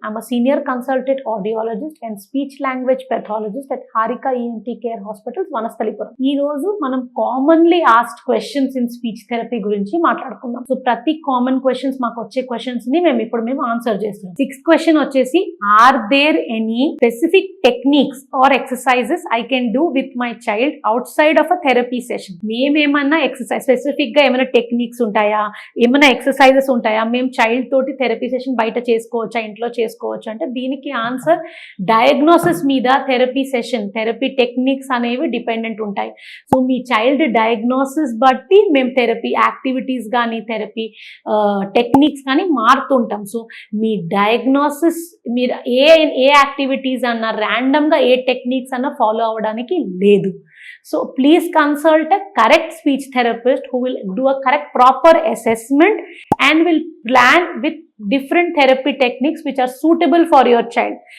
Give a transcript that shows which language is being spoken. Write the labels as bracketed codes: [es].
[en] I'm a senior consultant audiologist and speech language pathologist at Harika ENT Care Hospitals, Vanasthalipuram. [te] ఈ రోజు మనం commonly asked questions in speech therapy గురించి మాట్లాడుకుందాం. So ప్రతి common questions మాకు వచ్చే క్వశ్చన్స్ ని మేము ఆన్సర్ చేస్తున్నాం. [en] 6th question [te] వచ్చేసి, [en] Are there any specific techniques or exercises I can do with my child outside of a therapy session? [te] మేమేమన్నా exercise specific గా ఏమైనా టెక్నిక్స్ ఉంటాయా, ఏమైనా ఎక్సర్సైజెస్ ఉంటాయా, మేము చైల్డ్ తోటి థెరపీ సెషన్ బయట చేసుకోవచ్చా, ఇంట్లో చేసుకోవచ్చు అంటే దీనికి ఆన్సర్ డయాగ్నోసిస్ మీద థెరపీ సెషన్, థెరపీ టెక్నిక్స్ అనేవి డిపెండెంట్ ఉంటాయి. సో మీ చైల్డ్ డయాగ్నోసిస్ బట్టి మేము థెరపీ యాక్టివిటీస్ కానీ థెరపీ టెక్నిక్స్ కానీ మారుతుంటాం. సో మీ డయాగ్నోసిస్ మీరు ఏ యాక్టివిటీస్ అన్నా ర్యాండమ్గా ఏ టెక్నిక్స్ అన్నా ఫాలో అవ్వడానికి లేదు. [en] So please consult a correct speech therapist who will do a correct proper assessment and will plan with different therapy techniques which are suitable for your child.